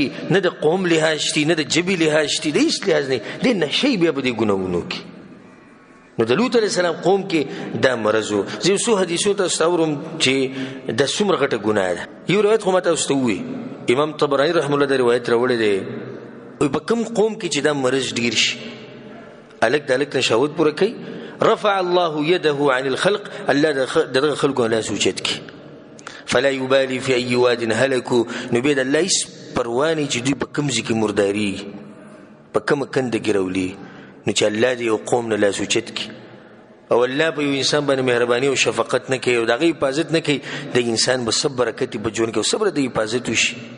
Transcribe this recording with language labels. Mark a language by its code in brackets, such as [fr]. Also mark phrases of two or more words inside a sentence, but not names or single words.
[ps] نه د قوم لحاظ شتي نه د ژبې لحاظ شتي د هېڅ لحاظ نه دی نشهی بیا په دې ګناونو کې نو د لوط [ar] علیه السلام [ps] قوم کې دا مرض و زه یو څو حدیثو تاسو ته اورم چې دا څومره غټه ګناه ده یو روایت خو ما تاسو ته ووایي امام طبراني [ar] رحمه الله [ps] دا روایت راوړی دی وایي په کوم قوم کې چې دا مرض ډېر شي هلک د هلک نه شهوت پوره کوي [ar] رفع الله يده عن الخلق الله [ps] دغه خلکو نه لاس اوچت کړي [ar] فلا يبالي في اي واد هلكوا [ps] نو بیا د الله هېڅ پروا نه چې دوی په کوم ځای کې مرداري په کومه کنده کې راولي نو چې الله دې یو قوم نه لاس اوچت کړي او الله په یو انسان باندې مهرباني او شفقت نه کوي او د هغې حفاظت نه کوي د انسان به څه برکت په ژوند کې او صبر د حفاظت وشي